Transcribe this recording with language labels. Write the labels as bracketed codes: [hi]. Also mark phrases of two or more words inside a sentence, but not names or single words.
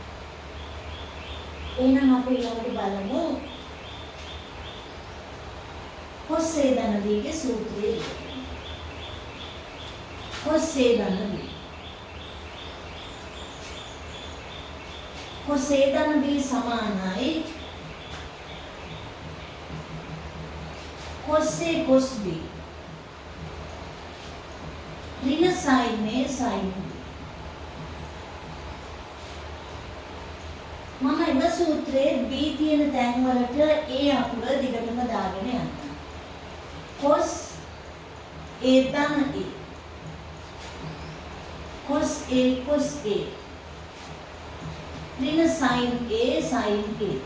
[si] එහෙනම් අපි ඊළඟට බලමු cos A ධන B ගේ සූත්‍රය. cos A ධන B cos A ධන B සමානයි cos A cos B ඍණ sin A sin B. මම එම සූත්‍රයේ B තියෙන තැන් වලට A අකුර දිගටම දාගෙන යනවා. cos A ධන A cos A cos A ඍණ sin A sin A.